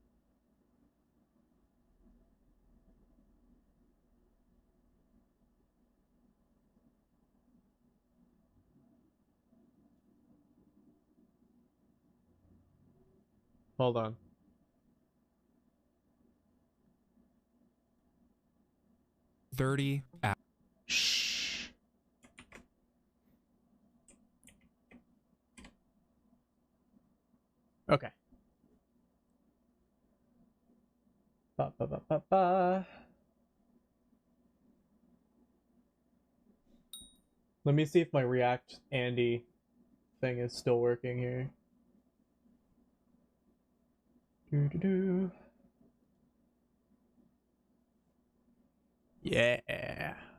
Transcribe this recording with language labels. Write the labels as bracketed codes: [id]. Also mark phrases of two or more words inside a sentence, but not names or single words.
[en] Hold on. Shh. Okay. Ba, ba, ba, ba, ba. Let me see if my React Andy thing is still working here. Doo-doo-doo. Yeah.